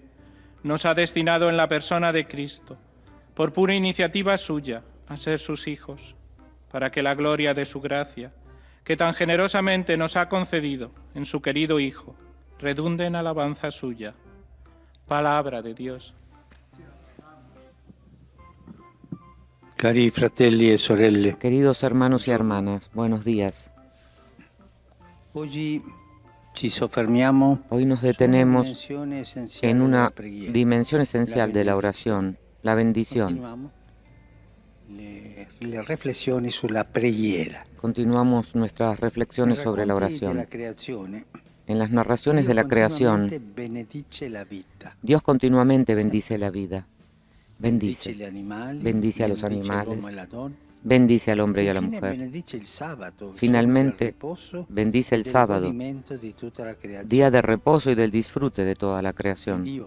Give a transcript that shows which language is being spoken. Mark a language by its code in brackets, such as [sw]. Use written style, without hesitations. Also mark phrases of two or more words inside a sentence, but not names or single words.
[es] Nos ha destinado en la persona de Cristo, por pura iniciativa suya, a ser sus hijos, para que la gloria de su gracia, que tan generosamente nos ha concedido en su querido Hijo, redunde en alabanza suya. Palabra de Dios. [it] Cari fratelli e sorelle, [es] Queridos hermanos y hermanas, buenos días. [it] oggi ci soffermiamo [es] Hoy nos detenemos en una dimensión esencial de la oración, la bendición. [it] le riflessioni sulla preghiera. [es] Continuamos nuestras reflexiones sobre la oración. En las narraciones de la creación, Dios continuamente bendice la vida. Bendice a los animales, bendice al hombre y a la mujer. Finalmente, bendice el sábado, día de reposo y del disfrute de toda la creación.